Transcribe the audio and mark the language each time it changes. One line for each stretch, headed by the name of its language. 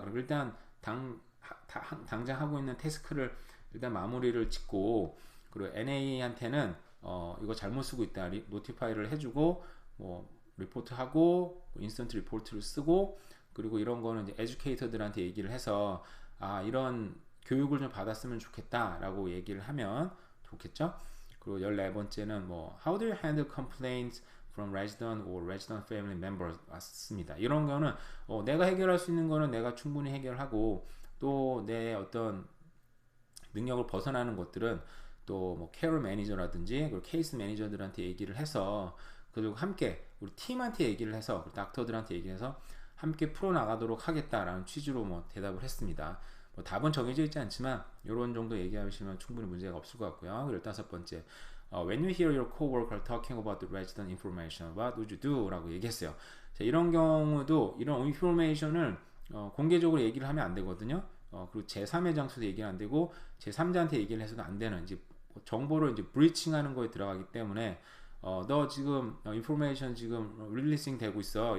Korean: 그럼 일단 당장 하고 있는 태스크를 일단 마무리를 짓고, 그리고 NA한테는 이거 잘못 쓰고 있다 노티파이를 해주고, 뭐 리포트하고 인스턴트 리포트를 쓰고, 그리고 이런 거는 이제 에듀케이터들한테 얘기를 해서 이런 교육을 좀 받았으면 좋겠다 라고 얘기를 하면 좋겠죠. 그리고 14번째는 뭐
English: How do you handle complaints from resident or resident family members
Korean: 왔습니다. 이런 거는 내가 해결할 수 있는 거는 내가 충분히 해결하고, 또 내 어떤 능력을 벗어나는 것들은 또 뭐 케어 매니저라든지 그리고 케이스 매니저들한테 얘기를 해서, 그리고 함께 우리 팀한테 얘기를 해서, 닥터들한테 얘기해서 함께 풀어나가도록 하겠다라는 취지로 뭐 대답을 했습니다. 뭐 답은 정해져 있지 않지만 이런 정도 얘기하시면 충분히 문제가 없을 것 같고요.
English: 15번째, When you hear your coworker talking about the resident information, what would you do?
Korean: 라고 얘기했어요. 자, 이런 경우도 이런 인포메이션을 공개적으로 얘기를 하면 안 되거든요. 그리고 제3의 장소에서 얘기는 안 되고 제3자한테 얘기를 해서도 안 되는, 이제 정보를 이제 브리칭하는 거에 들어가기 때문에 너 지금 인포메이션 지금 릴리싱 되고 있어.